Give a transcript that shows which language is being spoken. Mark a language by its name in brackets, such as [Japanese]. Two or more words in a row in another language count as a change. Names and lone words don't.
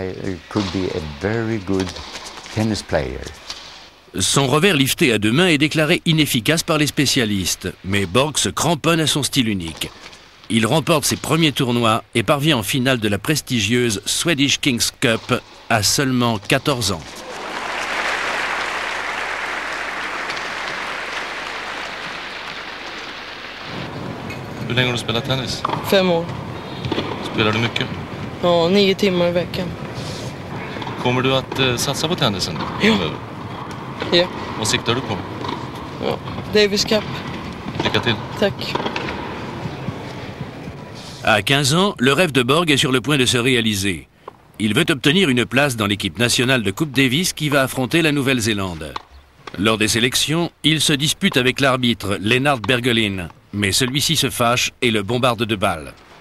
[French] Son revers lifté à deux mains est déclaré inefficace par les spécialistes, mais Borg se cramponne à son style unique. Il remporte ses premiers tournois et parvient en finale de la prestigieuse Swedish Kings Cup à seulement 14 ans. [Swedish] Hur länge har du spelat tennis? 5 år. Spelar du mycket? Ja, 9 timmar i veckan. Kommer du att satsa på tennisen? Ja. Ja. Vad siktar du på? Ja, Davis Cup. Lycka till. Tack. [French] À 15 ans, le rêve de Borg est sur le point de se réaliser. Il veut obtenir une place dans l'équipe nationale de Coupe Davis qui va affronter la Nouvelle-Zélande. Lors des sélections, il se dispute avec l'arbitre Lennart Bergelin, mais celui-ci se fâche et le bombarde de balles.